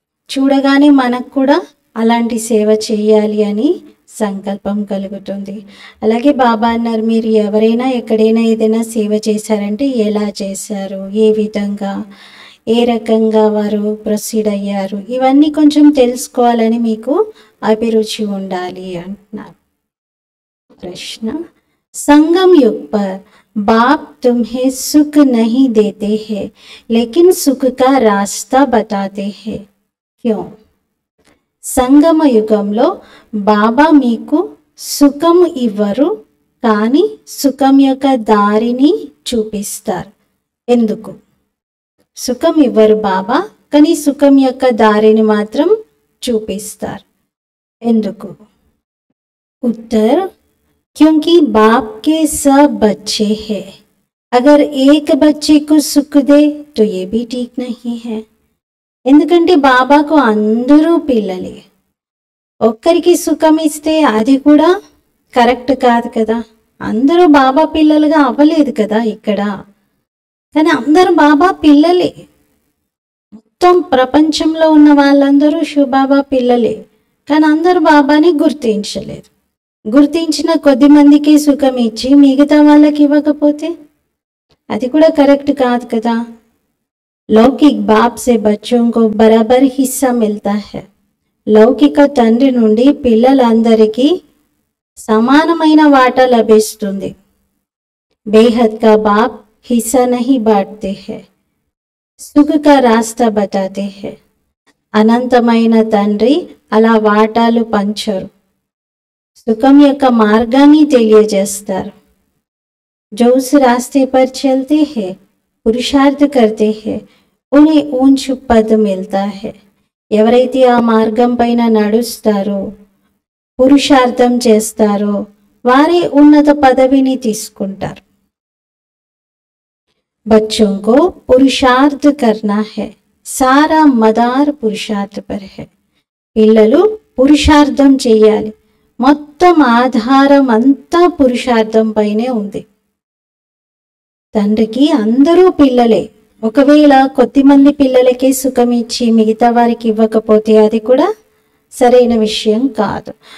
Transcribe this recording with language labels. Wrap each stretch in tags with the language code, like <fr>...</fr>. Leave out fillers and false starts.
<te>చూడగానే మనకు కూడా అలాంటి సేవ చేయాలి అని సంకల్పం కలుగుతుంది. అలాగే బాబా అన్నారు, మీరు ఎవరైనా ఎక్కడైనా ఏదైనా సేవ చేశారంటే ఎలా చేశారు, ఏ విధంగా ఏ రకంగా వారు ప్రొసీడ్ అయ్యారు, ఇవన్నీ కొంచెం తెలుసుకోవాలని మీకు అభిరుచి ఉండాలి అంటున్నారు.</te> <hi>प्रश्न, संगम युग पर बाप तुम्हें सुख नहीं देते हैं, लेकिन सुख का रास्ता बताते हैं, क्यों?</hi> <te>సంగమ యుగంలో బాబా మీకు సుఖం ఇవ్వరు, కానీ సుఖం యొక్క దారిని చూపిస్తారు. ఎందుకు? సుఖం ఇవ్వరు బాబా, కానీ సుఖం యొక్క దారిని మాత్రం చూపిస్తారు. ఎందుకు?</te> <hi>उत्तर, क्योंकि बाप के सब बच्चे हैं, अगर एक बच्चे को सुख दे तो ये भी ठीक नहीं है.</hi> <te>ఎందుకంటే బాబాకు అందరూ పిల్లలే, ఒక్కరికి సుఖం ఇస్తే అది కూడా కరెక్ట్ కాదు కదా. అందరూ బాబా పిల్లలుగా అవ్వలేదు కదా ఇక్కడ, కానీ అందరూ బాబా పిల్లలే. మొత్తం ప్రపంచంలో ఉన్న వాళ్ళందరూ శివబాబా పిల్లలే, కానీ అందరూ బాబాని గుర్తించలేదు. గుర్తించిన కొద్ది మందికి సుఖం ఇచ్చి మిగతా వాళ్ళకి ఇవ్వకపోతే అది కూడా కరెక్ట్ కాదు కదా.</te> <hi>లౌకిక్ బాప్ సే బచ్చోं को बराबर हिस्सा मिलता है.</hi> <te>లౌకిక తండ్రి నుండి పిల్లలందరికీ సమానమైన వాటా లభిస్తుంది.</te> <hi>బేహద్ కా బాప్ హిస్సా నహీ బాంటతే హై, సుఖ కా రాస్తా బతాతే హై.</hi> <te>అనంతమైన తండ్రి అలా వాటాలు పంచరు, సుఖం యొక్క మార్గాన్ని తెలియజేస్తారు.</te> <hi>जो उस रास्ते पर चलते हैं, పురుషార్థ करते हैं, उन्हें ऊंच पद मिलता है.</hi> <te>ఎవరైతే ఆ మార్గం పైన నడుస్తారో పురుషార్థం చేస్తారో వారే ఉన్నత పదవిని తీసుకుంటారు.</te> <hi>बच्चों को पुरुषार्थ करना है, सारा मदार पुरुषार्थ पर है.</hi> <te>పిల్లలు పురుషార్థం చేయాలి, మొత్తం ఆధారం అంతా పురుషార్థం పైనే ఉంది. తండ్రికి అందరూ పిల్లలే, ఒకవేళ కొద్దిమంది పిల్లలకే సుఖం ఇచ్చి మిగతా వారికి ఇవ్వకపోతే అది కూడా సరైన విషయం కాదు.</te>